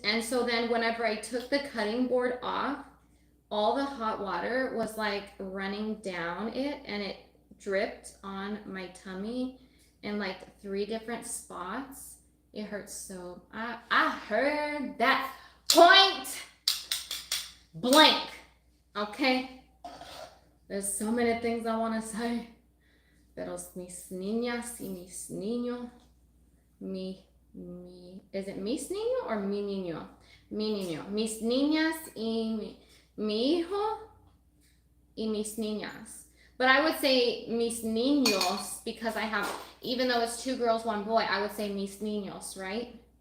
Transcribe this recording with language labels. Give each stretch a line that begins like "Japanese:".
English: And so then whenever I took the cutting board off, all the hot water was like running down it, and it dripped on my tummy in like 3 different spots. It hurts so. I heard that point blank. Okay. There's so many things I want to say.
Spanish: Pero mis niñas y mis niños,
English: is it
Spanish: mis niño
English: or
Spanish: mi niño? Mi niño. Mis niñas y mi hijo y mis niñas.
English: But I would say
Spanish: mis niños
English: because I have, even though it's 2 girls, 1 boy, I would say mis niños, right?